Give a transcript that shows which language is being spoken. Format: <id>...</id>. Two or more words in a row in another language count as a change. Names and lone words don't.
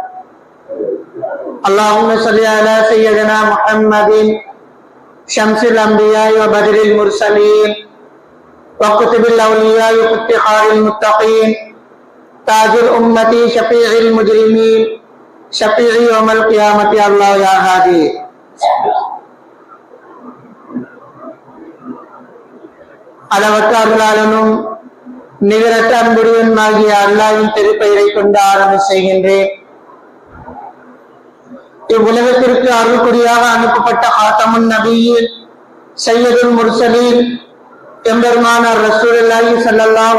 <ar>اللهم صل على سيدنا محمد شمس الأنبياء وبدر المرسلين وكتب الأولياء وافتخار المتقين تاج الأمة شفيع المجرمين شفيع يوم القيامة الله يا هادي.</ar> <ta>அளவற்ற அருளாளனும் நிகரற்ற அன்புடையவனாகிய அல்லாஹ்வின் திருப்பெயரை கொண்டு ஆரம்ப செய்கின்றேன். இவ்வுலகத்திற்கு அருள்குடியாக அனுப்பப்பட்ட ஹாத்தமுன் நபியின்</ta> <ar>سيد المرسلين</ar> <ta>எம்பெருமானார்</ta> <ar>رسول الله صلى الله</ar>